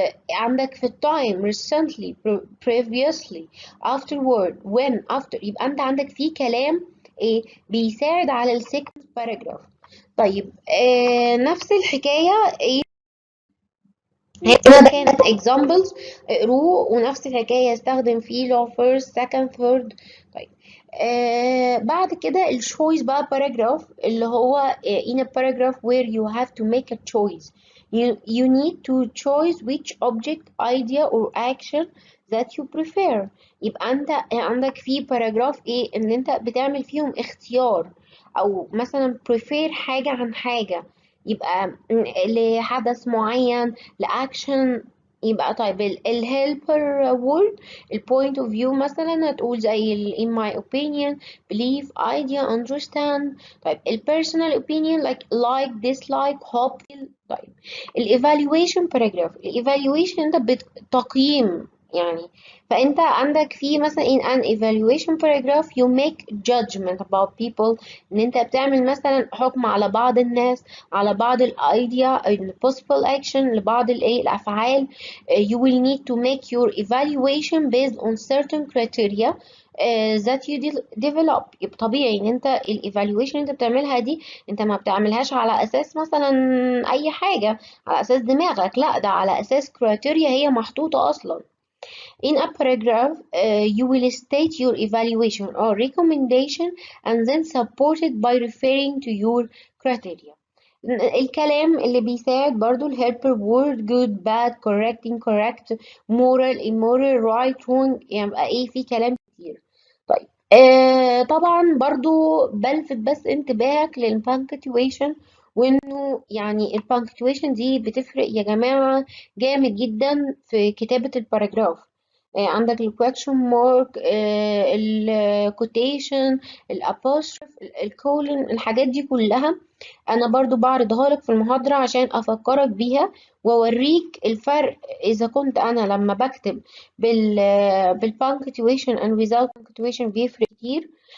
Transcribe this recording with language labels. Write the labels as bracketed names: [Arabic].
[Arabic] عندك في التايم [English] recently previously afterward when after. [Arabic] يبقى انت عندك في كلام ايه بيساعد على السيكونس باراجراف. طيب نفس الحكاية ايه هنا كانت examples اقروه، ونفس الحكاية استخدم فيه لو first second third. طيب بعد كده الشويس بقى paragraph اللي هو [English] in a paragraph where you have to make a choice. You need to choose which object idea or action that you prefer. [Arabic] يبقى انت عندك في paragraph ايه ان انت بتعمل فيهم اختيار، او مثلا prefer حاجة عن حاجة. يبقى لحدث معين، لأكشن. يبقى طيب الهيلبر وورد البوينت اوف فيو مثلا هتقول زي [English] in my opinion believe idea understand. [Arabic] طيب البيرسونال [English] opinion like dislike hope. [Arabic] طيب الايفالويشن باراجراف، الايفالويشن انت بتقييم يعني. فانت عندك في مثلا [English] in an evaluation paragraph you make judgment about people، [Arabic] ان انت بتعمل مثلا حكم على بعض الناس، على بعض الايديا [English] possible action [Arabic] لبعض الايه الافعال. [English] you will need to make your evaluation based on certain criteria that you develop. [Arabic] يبقى طبيعي ان انت الايفالويشن انت بتعملها دي انت ما بتعملهاش على اساس مثلا اي حاجه على اساس دماغك، لا ده على اساس criteria هي محطوطه اصلا. [English] In a paragraph, you will state your evaluation or recommendation and then support it by referring to your criteria. [Arabic] الكلام اللي بيساعد برضو الهيلبر [English] word good bad correct incorrect moral immoral right wrong. [Arabic] يبقى ايه في كلام كتير. طيب طبعا برضو بلفت بس انتباهك للبانكتويشن، وانه يعني البانكتويشن دي بتفرق يا جماعة جامد جدا في كتابة الباراجراف. عندك الكويكشن مارك، الكوتيشن، الابوستروف، الكولن، الحاجات دي كلها انا برضو بعرضها لك في المحاضرة عشان افكرك بيها واوريك الفرق اذا كنت انا لما بكتب بال [English] punctuation and without punctuation [Arabic] بيفرق كتير.